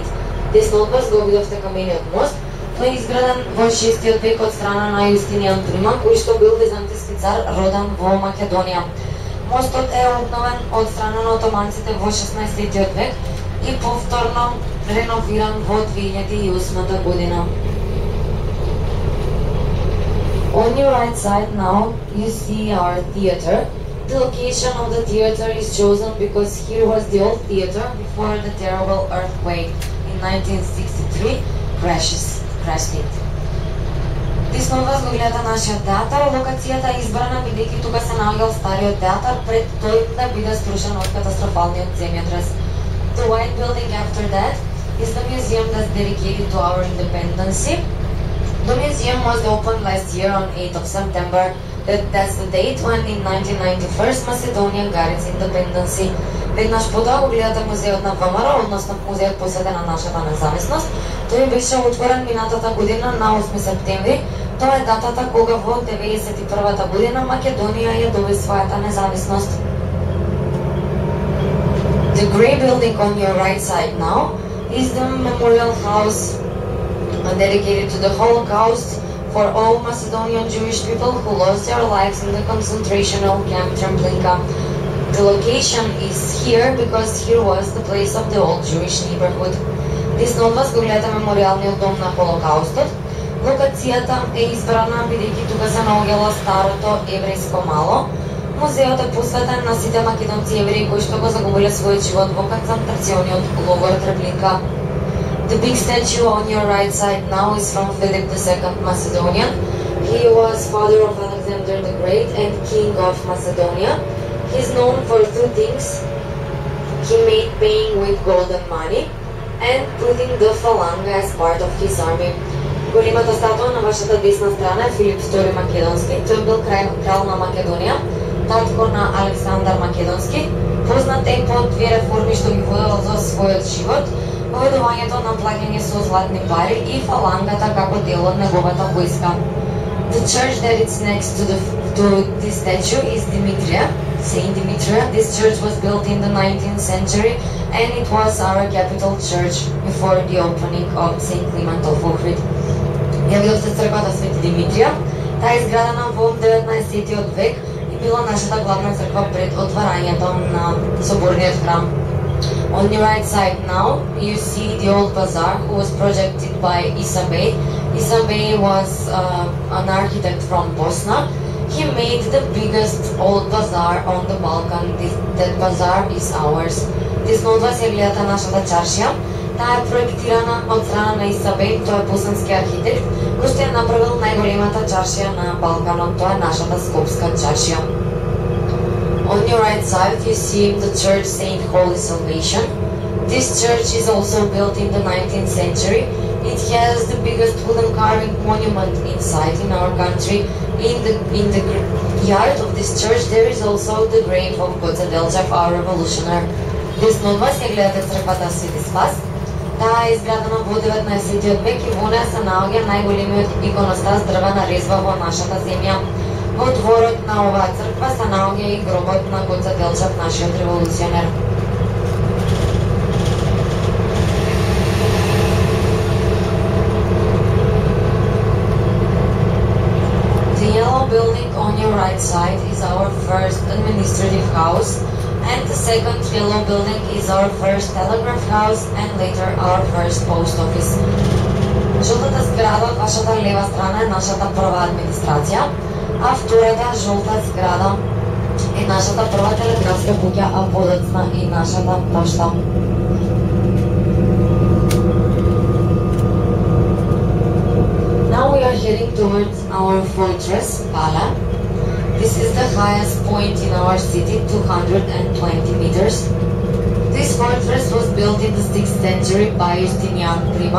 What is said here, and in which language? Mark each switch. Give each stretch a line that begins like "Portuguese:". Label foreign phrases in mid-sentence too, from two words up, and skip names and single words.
Macedonian: Десно од вас го видовте камениот мост. Тој е изграден во 6 век од страна на Justinian Prima, кој што бил византиски цар роден во Македонија. Мостот е обновен од страна на отоманците во 16 век и повторно реновиран во 2008 година.
English: On your right side now, you see our theater. The location of the theater is chosen because here was the old theater before the terrible earthquake in 1963 crashed it.
Macedonian: Десно од вас го гледа нашиот театар. Локацијата е избрана бидејќи тука се наоѓал стариот театар пред тој да биде струшен од катастрофалниот земјотрес.
English: The white building after that is the museum that's dedicated to our independence. The museum was opened last year on 8th of September. That's the date when in 1991 Macedonia got its independence.
Macedonian: Веднаш потоа го гледате музеот на ВМРО, односно музеот посветен на нашата независност. Тој беше отворен минатата година на 8 септември. Тоа е датата кога во 91-та година Македонија ја доби својата независност.
English: The grey building on your right side now is the memorial house dedicated to the Holocaust for all Macedonian Jewish people who lost their lives in the concentration camp Treblinka. The location is here because here was the place of the old Jewish neighborhood.
Macedonian: Десно од вас го гледате мемориалниот дом на Холокаустот. Локацијата е избрана бидејќи тука се наоѓало старото еврејско мало. Музеот е посветен на сите македонци евреи кои што го загубиле својот живот во концентрациониот логор Treblinka.
English: The big statue on your right side now is from Philip II Macedonian. He was father of Alexander the Great and king of Macedonia. He is known for two things. He made paying with gold and money and putting the Phalanga as part of his army.
Macedonian: Големата статуа на вашата десна страна е Филип II Македонски. Тој бил крал на Македонија, татко на Александар Македонски, познат е по две реформи што ги водел за својот живот, поведувањето на плаќање со златни пари и фалангата како дел од неговата војска.
English: The church that is next to this statue is Dimitria, Saint Dimitria. This church was built in the 19th century and it was our capital church before the opening of Saint Clement of Ohrid.
Macedonian: Ја видовте црквата Свети Димитрија. Таа е изградена во 19 век и била нашата главна црква пред отварањето на соборниот храм.
English: On your right side now, you see the old bazaar who was projected by Isa Bey. Isa Bey was an architect from Bosna. He made the biggest old bazaar on the Balkan. That bazaar is ours.
Macedonian: Десно од вас ја гледате нашата чаршија. Таа е проектирана од страна на Иса Бей, тој е боснански архитект, кој што ја направил најголемата чаршија на Балканот, тоа е нашата Скопска чаршија.
English: On your right side you see the church Saint Holy Salvation. This church is also built in the 19th century. It has the biggest wooden carving monument inside in our country. In the yard of this church there is also the grave of Goce Delchev, our revolutionary.
Macedonian: Десно од вас ја гледате црквата Свети Спас. Таа е изградена во 19 век и во неа се наоѓа најголемиот иконостас дрвена резба во нашата земја. Во дворот на оваа црква се наоѓа и гробот на Гоце Делчев, нашиот револуционер.
English: The yellow building on your right side is our first administrative house. And the second yellow building is our first telegraph house and later our first post office.
Macedonian: Жолтата зграда од вашата лева страна е нашата прва администрација, а втората жолта зграда е нашата прва телеграфска куќа, а подоцна и нашата пошта.
English: Now we are heading towards our fortress, Pala. This is the highest point in our city, 220 meters. This fortress was built in the 6th century by Justinian Prima.